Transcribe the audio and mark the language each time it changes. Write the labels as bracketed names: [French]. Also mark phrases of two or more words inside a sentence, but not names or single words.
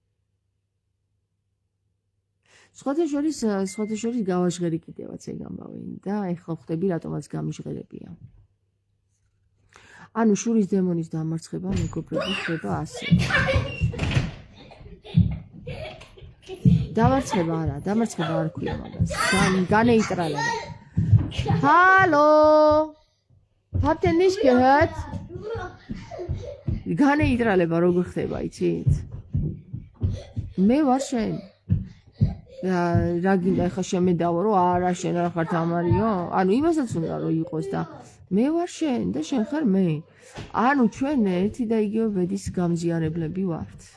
[Georgian] სხვათა შორის გავაჟღერი კიდევაც ეგ ამბავი და ეხლა ხვდები რატომაც გამიჟღერებია. ანუ შურის დემონის დამარცხება მეგობრები ხდება ასე. დამარცხება არ ქვია მაგას. განეიტრალება. ჰალო! [German] Habt ihr nicht gehört? [Georgian] განეიტრალება როგორ ხდება, იცით? მე ვარ შენ. რა გინდა ეხლა შემედავო რომ არა შენ არ ხარ თამარიო? ანუ იმასაც უნდა რომ იყოს და მე ვარ შენ და შენ ხარ მე. ანუ ჩვენ ერთი და იგივე ბედის გამზიარებლები ვართ.